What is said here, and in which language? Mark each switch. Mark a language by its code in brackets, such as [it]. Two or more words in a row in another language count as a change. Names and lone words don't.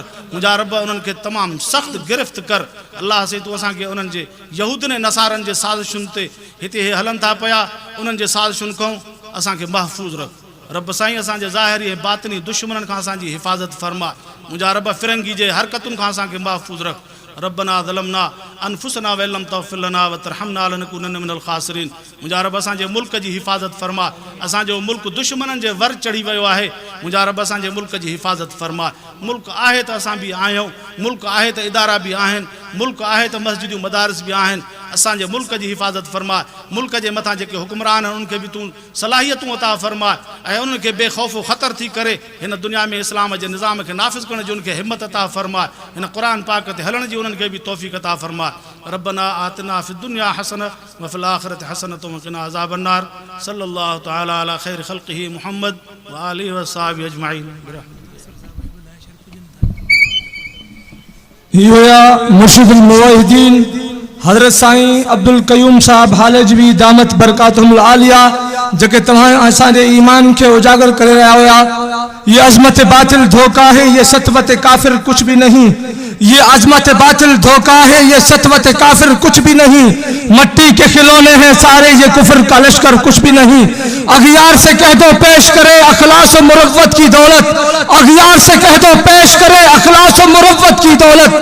[sd] मुंहिंजा रब उन्हनि खे तमामु सख़्तु गिरफ़्त कर। अल्लाह से तूं असांखे उन्हनि जे यहूदनि ऐं नसारनि जे साज़िशुनि ते हिते हे हलनि था पिया, उन्हनि जे साज़िशुनि खां असांखे महफ़ूज़ रख। रब साईं असांजे ज़ाहिरी ऐं बातिनी दुश्मननि खां असांजी हिफ़ाज़त फरमा। मुंहिंजा रब फिरंगी जे हरकतुनि खां असांखे महफ़ूज़ रख। [ar] ربنا ظلمنا أنفسنا و لم تغفر لنا و ترحمنا لنكونن من الخاسرين. [sd] मुंहिंजा रब असांजे मुल्क जी हिफ़ाज़त फरमा। असांजो मुल्क दुश्मननि जे वर चढ़ी वियो आहे। मुंहिंजा रब असांजे मुल्क जी हिफ़ाज़त फरमा। मुल्क आहे त असां बि आहियूं, मुल्क आहे त इदारा बि आहिनि, मुल्क आहे त मस्जिदूं मदारिस बि आहिनि। असांजे मुल्क जी हिफ़ाज़त फरमा। मुल्क जे मथां जेके हुक्मरान आहिनि, उनखे बि तूं सलाहियतूं अता फरमा ऐं उन्हनि खे बेख़ौफ़ ख़तर थी करे हिन दुनिया में इस्लाम जे निज़ाम खे नाफ़िज़ करण जी उनखे हिम्मत अता फरमा। हिन क़ुरान पाक ते हलण जी उन्हनि खे बि तौफ़ीक़ अता फरमा। [ar] ربنا آتنا في الدنيا حسنة وفي الآخرة حسنة وقنا عذاب النار. صلى الله تعالى على خير خلقه محمد وآله وصحبه أجمعين. يا مرشد الموحدين [sd] हज़रत साईं अब्दुल क़यूम साहब हालजवी [ar] دامت بركاتهم العالية, [sd] जेके तव्हां असांजे ईमान खे उजागर करे रहिया हुआ। [ur] یہ عظمت باطل دھوکا ہے، یہ سطوت کافر کچھ بھی نہیں. یہ عظمت باطل دھوکا ہے، یہ سطوت کافر کچھ بھی نہیں، مٹی کے کھلونے ہیں سارے، یہ کفر کا لشکر کچھ بھی نہیں. اغیار سے کہہ دو پیش کرے اخلاص اور مروت کی دولت، اغیار سے کہہ دو پیش کرے اخلاص اور مروت کی دولت.